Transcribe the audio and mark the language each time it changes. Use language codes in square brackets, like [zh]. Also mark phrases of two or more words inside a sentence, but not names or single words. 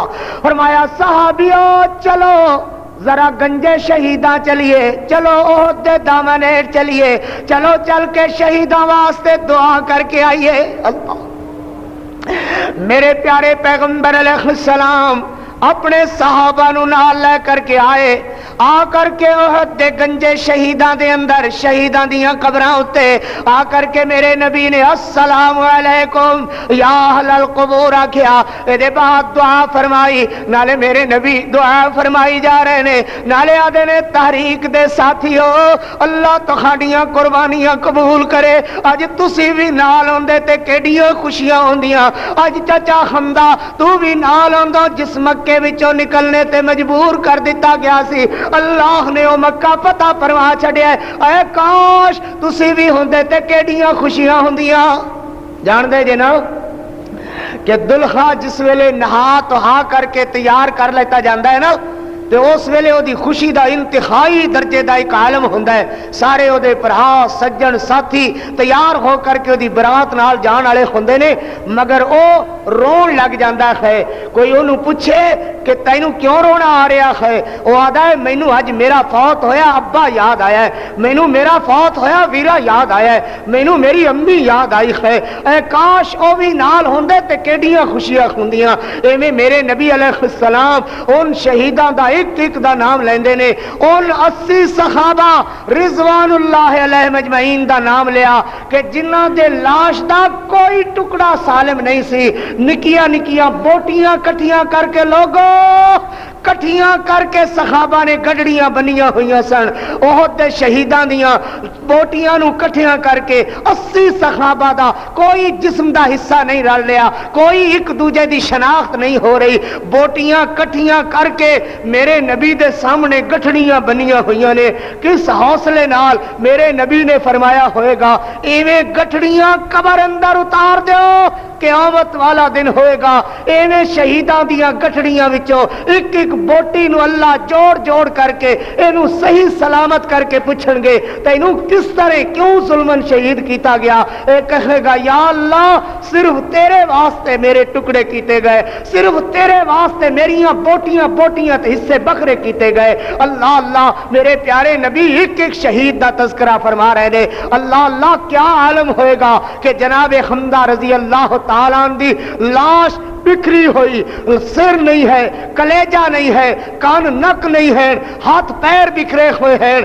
[pa] فرمایا صحابیوں چلو ذرا گنجے شہیداں چلیے چلو احد دے دامنیر چلیے چلو چل کے شہیداں واسطے دعا کر کے آئیے. اللہ میرے پیارے پیغمبر علیہ السلام اپنے صحابہ نو نال لے کر کے آئے. آ کر کے احد دے گنجے شہیداں دے اندر شہیداں دیاں قبراں اتے آ کر کے میرے نبی نے [ar] السلام علیکم یا اہل القبور [pa] آکھیا. دے بعد دعا فرمائی. نالے میرے نبی دعا فرمائی جا رہے نے نالے آدھے نے تحریک دے ساتھیو اللہ تہاڈیاں قربانیاں قبول کرے. اج تسی بھی نال ہوندے تے کیڑیاں خوشیاں ہوندیاں. اج چچا حمزہ تو بھی نال ہوندا جس مکے وچوں نکلنے تے مجبور کر دیتا گیا سی. اللہ نے او مکہ فتح فرما چھڑیا ہے. اے کاش تسی بھی ہوندے تے کیڑیاں خوشیاں ہوندیاں. جان دے جے نا کہ دلہا جس ویلے نہا تو ہا کر کے تیار کر لیتا جاندا ہے نا تے اس ویلے او دی خوشی دا انتہائی درجے دا ایک عالم ہوندا ہے. سارے او دے بھرا سجن ساتھی تیار ہو کر کے او دی برات نال جان والے ہوندے نے مگر او رون لگ جاندا ہے. کوئی اونوں پوچھے کہ تینوں کیوں رونا آ رہا ہے او آدا ہے مینوں اج میرا فوت ہویا ابا یاد آیا ہے. مینوں میرا فوت ہویا ویرا یاد آیا ہے. مینوں میری امی یاد آئی ہے. اے کاش او بھی نال ہوندے تے کیڑیاں خوشیاں ہوندیاں. ایویں میرے نبی علیہ السلام ان شہیداں دا ایک ایک دا نام لیندے نے. ان 80 صحابہ رضوان اللہ علیہ مجمعین دا نام لیا کہ جنہاں دے لاش دا کوئی ٹکڑا سالم نہیں سی. نکیاں نکیاں بوٹیاں کٹھیاں کر کے لوگوں کٹھیاں کر کے صحابہ نے گڈڑیاں بنیاں ہوئیاں سن. احد دے شہیداں دیاں بوٹیاں نو کٹھیاں کر کے 80 صحابہ دا کوئی جسم دا حصہ نہیں رل لیا. کوئی ایک دوجے دی شناخت نہیں ہو رہی. بوٹیاں کٹھیاں کر کے میرے نبی دے سامنے گٹھڑیاں بنیاں ہوئیاں نے. کس حوصلے نال میرے نبی نے فرمایا ہوئے گا ایویں گٹھڑیاں قبر اندر اتار دیو قیامت والا دن ہوئے گا ایویں شہیداں دیاں گٹھڑیاں وچوں ایک ایک بوٹی نو اللہ جوڑ جوڑ کر کے اینو صحیح سلامت کر کے پوچھن گے تینوں کس طرح کیوں ظلمن شہید کیتا گیا؟ اے کہے گا یا اللہ صرف تیرے واسطے میرے ٹکڑے کیتے گئے، صرف تیرے واسطے میریاں بوٹیاں بوٹیاں تے حصے بکھرے کیتے گئے۔ اللہ اللہ میرے پیارے نبی ایک ایک شہید دا تذکرہ فرما رہے نے۔ اللہ اللہ کیا عالم ہوئے گا کہ جناب حمزہ رضی اللہ تعالیٰ عنہ دی لاش بکھری ہوئی، سر نہیں ہے، کلیجہ نہیں ہے، کان نک نہیں ہے، ہاتھ پیر بکھرے ہوئے ہیں۔